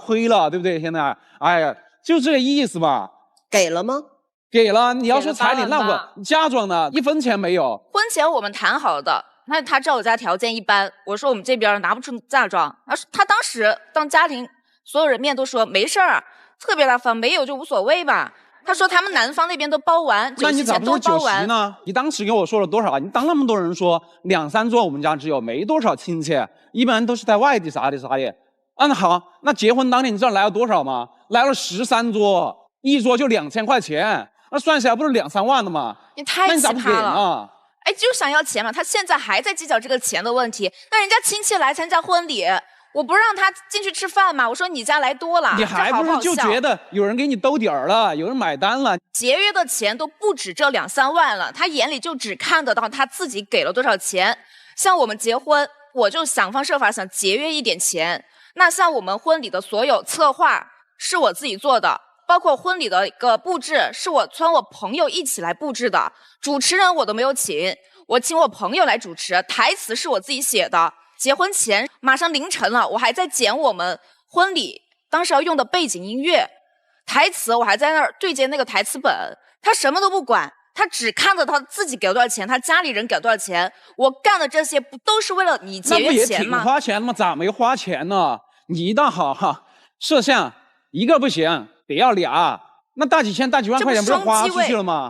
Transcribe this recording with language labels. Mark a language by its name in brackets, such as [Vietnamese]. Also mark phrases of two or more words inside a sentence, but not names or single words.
[Chinese] 虧了，對不對？現在，就這個意思嘛。給了嗎？給了。你要說彩禮，那我嫁妝呢？1分錢沒有。婚前我們談好的，那他知道我家條件一般，我說我們這邊拿不出嫁妝，他當時當家庭所有人面都說沒事兒，特別大方，沒有就無所謂吧。他說他們男方那邊都包完，那你咋不是酒席呢？你當時跟我說了多少？你當那麼多人說2、3桌，我們家只有沒多少親戚，一般都是在外地啥的。那好，那結婚當天你知道來了多少嗎？來了13桌，一桌就2000塊錢，那算下來不是2、3萬的嗎？你太奇葩了！就想要錢嘛，他現在還在計較這個錢的問題。那人家親戚來參加婚禮。我不讓他進去吃飯嘛？我說你家來多了，你還不是就覺得有人給你兜底兒了，有人買單了？節約的錢都不止這2、3萬了，他眼裡就只看得到他自己給了多少錢。像我們結婚，我就想方設法想節約一點錢。那像我們婚禮的所有策劃是我自己做的，包括婚禮的一個布置是我穿我朋友一起來布置的，主持人我都沒有請，我請我朋友來主持，台詞是我自己寫的。結婚前馬上凌晨了，我還在剪我們婚禮當時要用的背景音樂，台詞我還在那兒對接那個台詞本。他什麼都不管， 他只看着他自己給了多少錢，他家裡人給了多少錢。我幹的這些不都是為了你節約錢嗎？那不也挺花錢的嗎？咋沒花錢呢？你倒好哈，攝像一個不行，得要倆，那大幾千、大幾萬塊錢不是花出去了嗎？